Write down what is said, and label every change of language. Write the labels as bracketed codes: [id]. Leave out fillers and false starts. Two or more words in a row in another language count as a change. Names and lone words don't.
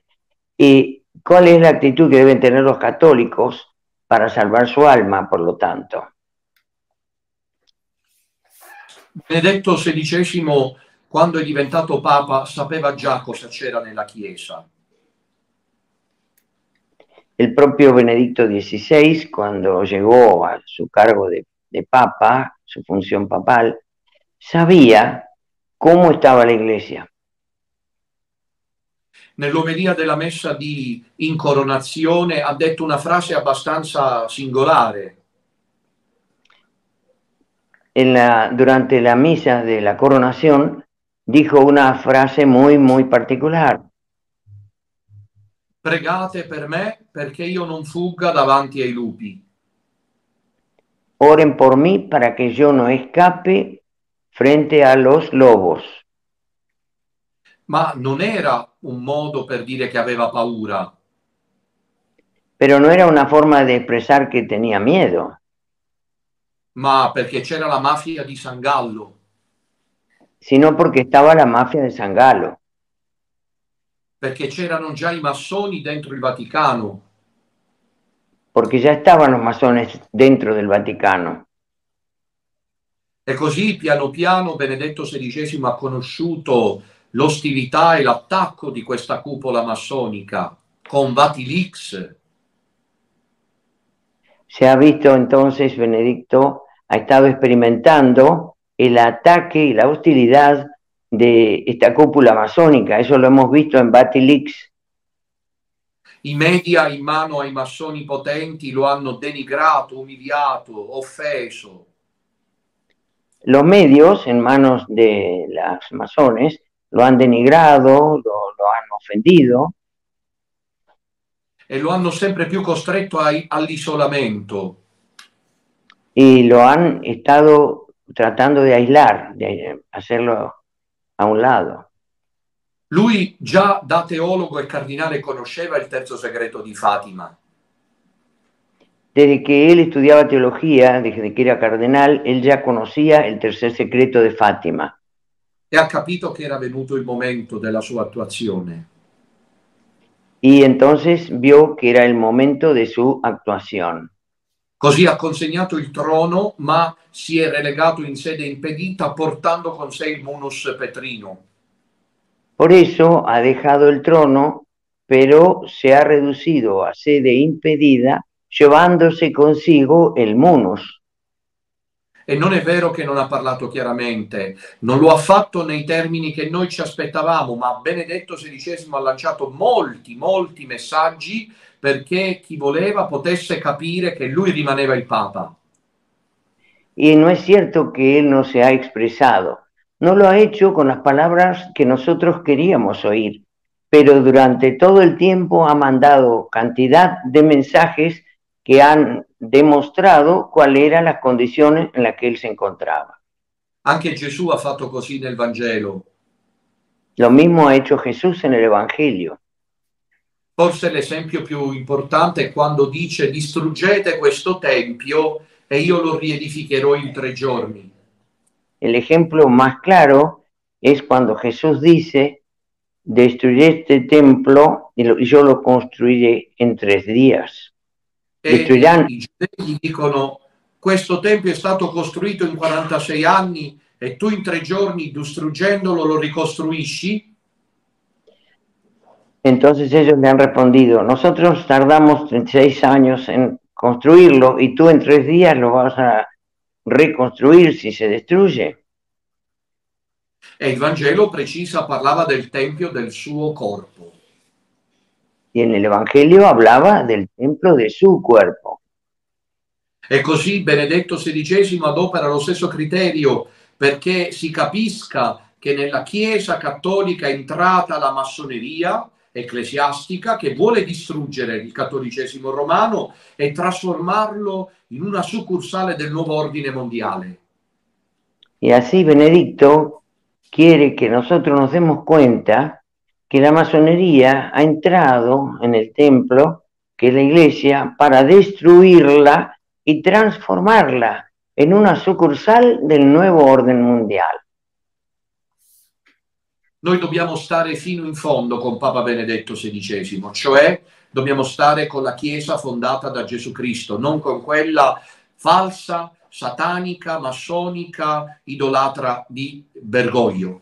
[es] ¿Y cuál es la actitud que deben tener los católicos para salvar su alma, por lo tanto? [it] Benedetto XVI, quando è diventato Papa, sapeva già cosa c'era nella Chiesa. [es] El propio Benedicto XVI, cuando llegó a su cargo de Papa, su función papal, sabía cómo estaba la Iglesia. [it] Nell'omelia della messa di incoronazione ha detto una frase abbastanza singolare. [es] Durante la misa de la coronación dijo una frase muy particular. [it] Pregate per me perché io non fugga davanti ai lupi. [es] Oren por mí para que yo no escape frente a los lobos. [it] Ma non era un modo per dire che aveva paura. [es] Pero no era una forma de expresar que tenía miedo. [it] Ma perché c'era la mafia di San Gallo. [es] Sino porque estaba la mafia de San Galo. [it] Perché c'erano già i massoni dentro il Vaticano. [es] Porque ya estaban los masones dentro del Vaticano. [it] E così piano piano Benedetto XVI ha conosciuto l'ostilità e l'attacco di questa cupola massonica con Vatilix. [es] Se ha visto entonces, Benedicto ha estado experimentando el ataque y la hostilidad de esta cúpula masónica. Eso lo hemos visto en Vatilix. [it] I media in mano ai massoni potenti lo hanno denigrato, umiliato, offeso. [es] Los medios en manos de las masones lo han denigrado, lo han ofendido. [it] E lo hanno sempre più costretto all'isolamento. [es] Y lo han estado tratando de aislar, de hacerlo a un lado. [it] Lui già da teologo e cardinale conosceva il terzo segreto di Fatima. [es] Desde que él estudiaba teología, desde que era cardenal, él ya conocía el tercer secreto de Fátima. [it] E ha capito che era venuto il momento della sua attuazione. [es] Y entonces vio que era el momento de su actuación. [it] Così ha consegnato il trono, ma si è relegato in sede impedita portando con sé il munus petrino. [es] Por eso ha dejado el trono, pero se ha reducido a sede impedida, llevándose consigo el munus. [it] E non è vero che non ha parlato chiaramente, non lo ha fatto nei termini che noi ci aspettavamo, ma Benedetto XVI ha lanciato molti messaggi perché chi voleva potesse capire che lui rimaneva il Papa. [es] Y no es cierto que él no se ha expresado. No lo ha hecho con las palabras que nosotros queríamos oír, pero durante todo el tiempo ha mandado cantidad de mensajes que han demostrado cuáles eran las condiciones en las que él se encontraba. [it] Anche Gesù ha fatto così nel Vangelo. [es] Lo mismo ha hecho Jesús en el Evangelio. [it] Forse l'esempio più importante è quando dice: distruggete questo tempio e io lo riedificherò in 3 giorni. [es] El ejemplo más claro es cuando Jesús dice: destruyed este templo y yo lo construiré en 3 días. [it] E i giudei dicono: questo tempio è stato costruito in 46 anni e tu in 3 giorni, distruggendolo, lo ricostruisci? [es] Entonces ellos le han respondido: nosotros tardamos 36 años en construirlo y tú en 3 días lo vas a reconstruir si se destruye. [it] E il Vangelo precisa, parlava del tempio del suo corpo. [es] Y en el Evangelio hablaba del templo de su cuerpo. [it] E così Benedetto XVI adopera lo stesso criterio perché si capisca che nella Chiesa cattolica è entrata la massoneria ecclesiastica che vuole distruggere il cattolicesimo romano e trasformarlo in una succursale del [es] nuevo orden [it] mondiale. [es] Y así Benedicto quiere que nosotros nos demos cuenta que la masonería ha entrado en el templo, que es la iglesia, para destruirla y transformarla en una sucursal del nuevo orden mundial. [it] Noi dobbiamo stare fino in fondo con Papa Benedetto XVI, cioè dobbiamo stare con la Chiesa fondata da Gesù Cristo, non con quella falsa, satanica, massonica, idolatra di Bergoglio.